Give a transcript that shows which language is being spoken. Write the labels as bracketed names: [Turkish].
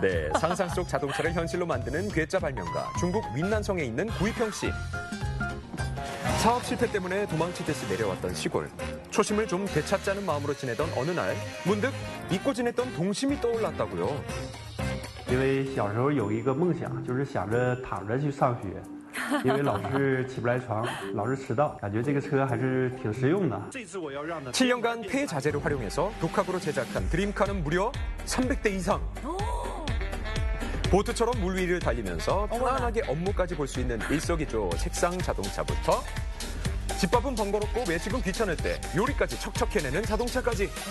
[Korean] 네, 상상 속 자동차를 현실로 만드는 괴짜 발명가 중국 윈난성에 있는 구이평 씨. 사업 실패 때문에 도망치듯이 내려왔던 시골. 초심을 좀 되찾자는 마음으로 지내던 어느 날 문득 잊고 지냈던 동심이 떠올랐다고요. [Chinese] 因为小时候有一个梦想，就是想着躺着去上学，因为老是起不来床，老是迟到，感觉这个车还是挺实用的。 [Korean] 7년간 폐자재를 활용해서 독학으로 제작한 드림카는 무려 300대 이상. 보트처럼 물 위를 달리면서 편안하게 업무까지 볼 수 있는 일석이조 책상 자동차부터 집밥은 번거롭고 외식은 귀찮을 때 요리까지 척척 해내는 자동차까지.